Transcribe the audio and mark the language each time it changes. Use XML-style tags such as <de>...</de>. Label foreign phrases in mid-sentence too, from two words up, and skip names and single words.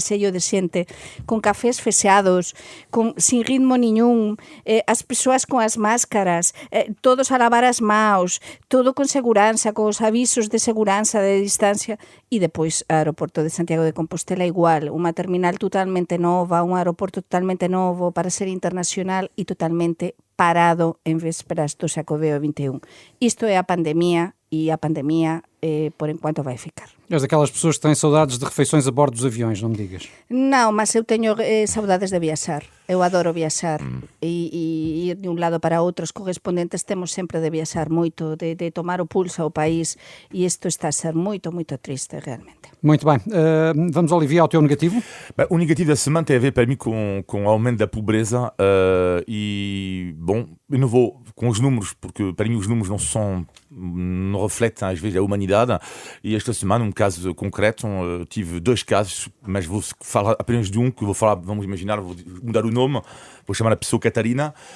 <gl>sello de xente, con cafés fechados, sin ritmo niñún, as persoas con as máscaras, todos a lavar as maus, todo con seguranza, con os avisos de seguranza, de distancia, e depois o aeroporto de Santiago de Compostela igual, unha terminal totalmente nova, un aeroporto totalmente novo para ser internacional e totalmente parado en vésperas do Xacobeo 21.</gl> <pt>Isto é a pandemia e a pandemia, por enquanto, vai ficar. És daquelas pessoas que têm saudades de refeições a bordo dos aviões, não me digas.</pt> <gl>Non, mas eu teño saudades de viaxar. Eu adoro viaxar e ir de un lado para outro. Os correspondentes temos sempre de viaxar moito, de tomar o pulso ao país, e isto está a ser moito, moito triste, realmente.</gl> <pt>Muito bem. Vamos, Olivia, ao teu negativo? O negativo da semana tem a ver para mim com o aumento da pobreza e, bom, eu não vou com os números, porque para mim os números não refletem às vezes a humanidade, e esta semana, um caso concreto, tive 2 casos, mas vou falar apenas de um, que vou falar, vamos imaginar, vou mudar o nome, vou chamar a pessoa Catarina,</pt>